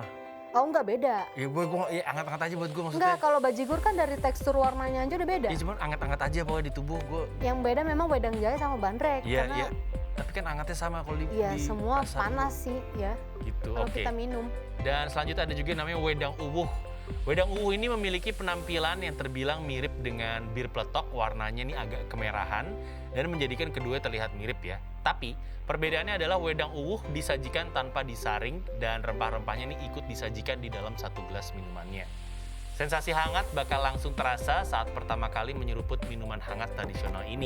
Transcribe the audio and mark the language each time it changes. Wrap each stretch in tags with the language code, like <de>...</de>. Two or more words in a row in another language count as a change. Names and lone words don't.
<id>Oh enggak beda. Ya gue anget-anget aja buat gue maksudnya. Enggak, kalau bajigur kan dari tekstur warnanya aja udah beda. Ya cuman anget-anget aja pokoknya di tubuh gue. Yang beda memang wedang jahe sama bandrek. Iya, karena iya. Tapi kan angetnya sama kalau di semua pasar panas sih ya. Gitu, kalau oke. kita minum. Dan selanjutnya ada juga namanya wedang uwuh. Wedang uwuh ini memiliki penampilan yang terbilang mirip dengan bir peletok, warnanya ini agak kemerahan dan menjadikan kedua terlihat mirip ya. Tapi perbedaannya adalah wedang uwuh disajikan tanpa disaring dan rempah-rempahnya ini ikut disajikan di dalam satu gelas minumannya. Sensasi hangat bakal langsung terasa saat pertama kali menyeruput minuman hangat tradisional ini.</id>